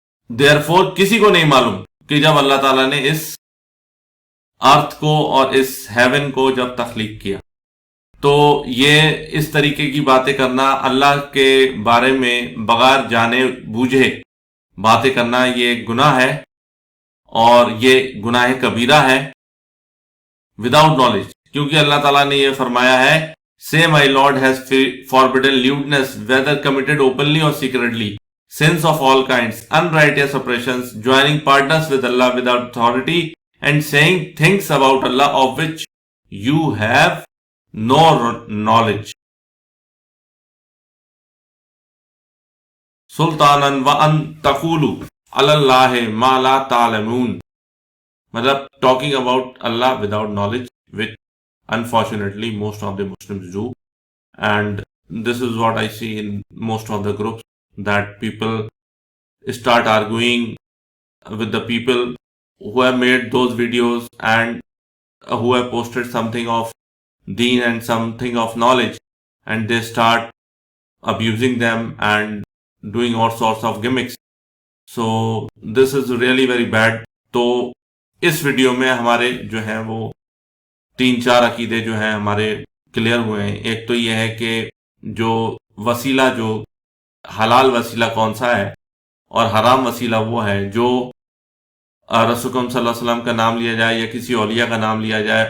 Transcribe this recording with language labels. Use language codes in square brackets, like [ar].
[en] therefore [ur] کسی کو نہیں معلوم کہ جب اللہ تعالیٰ نے اس ارتھ کو اور اس ہیون کو جب تخلیق کیا، تو یہ اس طریقے کی باتیں کرنا، اللہ کے بارے میں بغیر جانے بوجھے باتیں کرنا، یہ گناہ ہے، اور یہ گناہ کبیرہ ہے [en] Without knowledge. [ur] کیونکہ اللہ تعالیٰ نے یہ فرمایا ہے [en] Say my Lord has forbidden lewdness, whether committed openly or secretly, sins of all kinds, unrighteous oppressions, joining partners with Allah without authority, and saying things about Allah of which you have no knowledge. [ar] سلطاناً وَأَن تَقُولُوا عَلَى اللَّهِ مَا لَا تَعْلَمُونَ، [en] مطلب talking about Allah without knowledge, which unfortunately most of the Muslims do. And this is what I see in most of the groups, that people start arguing with the people who have made those videos and who have posted something of deen and something of knowledge, and they start abusing them and doing all sorts of gimmicks. So this is really very bad. [ur] تو اس video میں ہمارے جو ہیں وہ 3-4 عقیدے جو ہیں ہمارے کلیئر ہوئے ہیں. ایک تو یہ ہے کہ جو وسیلہ، جو حلال وسیلہ کون سا ہے اور حرام وسیلہ وہ ہے جو رسول اکرم صلی اللہ علیہ وسلم کا نام لیا جائے یا کسی اولیاء کا نام لیا جائے.